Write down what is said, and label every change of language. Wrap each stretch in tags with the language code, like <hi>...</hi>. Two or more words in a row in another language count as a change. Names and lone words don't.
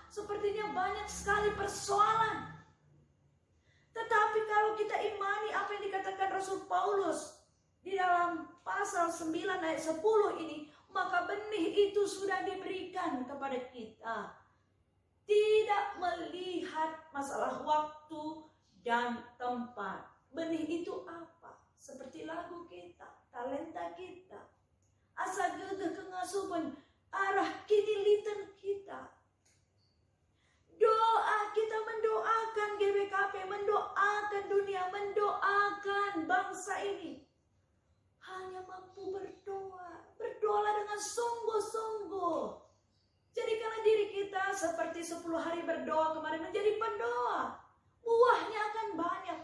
<id>Sepertinya banyak sekali persoalan. Tetapi kalau kita imani apa yang dikatakan Rasul Paulus di dalam pasal 9 ayat 10 ini, maka benih itu sudah diberikan kepada kita. Tidak melihat masalah waktu dan tempat. Benih itu apa? Seperti lagu kita, talenta kita.</id> <btx>Asa gegeh kengasupan, arah kini litan kita.</btx> <id>Doa kita mendoakan GBKP, mendoakan dunia, mendoakan bangsa ini. Hanya mampu berdoa. Berdoalah dengan sungguh-sungguh. Jadikanlah diri kita seperti 10 hari berdoa kemarin menjadi pendoa. Buahnya akan banyak.</id>